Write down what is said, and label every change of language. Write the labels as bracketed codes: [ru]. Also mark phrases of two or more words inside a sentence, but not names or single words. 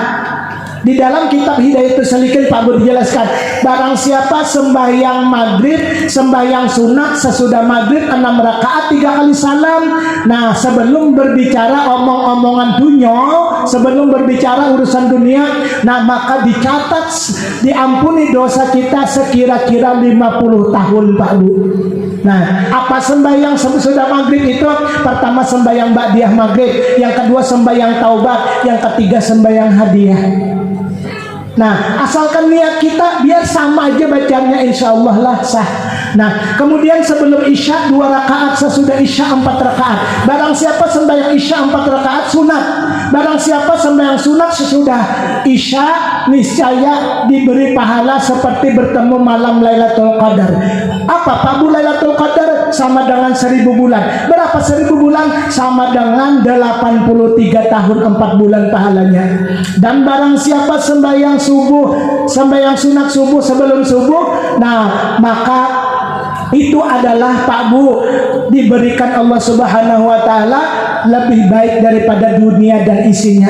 [id] Di dalam kitab Hidayatul Salikin Pak Bu dijelaskan, barang siapa sembahyang maghrib, sembahyang sunat sesudah maghrib 6 rakaat 3 kali salam. Nah, sebelum berbicara omong-omongan dunia, sebelum berbicara urusan dunia, nah maka dicatat diampuni dosa kita sekira-kira 50 tahun Pak Bu. Nah, apa sembahyang sesudah maghrib itu? Pertama sembahyang ba'diyah maghrib, yang kedua sembahyang taubat, yang ketiga sembahyang hadiah. Nah, asalkan niat kita biar sama aja bacanya, [ar] insya Allah [id] lah sah. Nah, kemudian sebelum isya 2 rakaat, sesudah isya 4 rakaat. Barang siapa sembahyang isya 4 rakaat sunat. Barang siapa sembahyang sunat sesudah isya, niscaya diberi pahala seperti bertemu malam Lailatul Qadar. Apa Pak Bu Lailatul Qadar? Sama dengan 1000 bulan. Berapa 1000 bulan? Sama dengan 83 tahun 4 bulan pahalanya. Dan barang siapa sembahyang subuh, sembahyang sunat subuh sebelum subuh, nah maka itu adalah Pak Bu diberikan [ar] Allah Subhanahu wa taala [id] lebih baik daripada dunia dan isinya.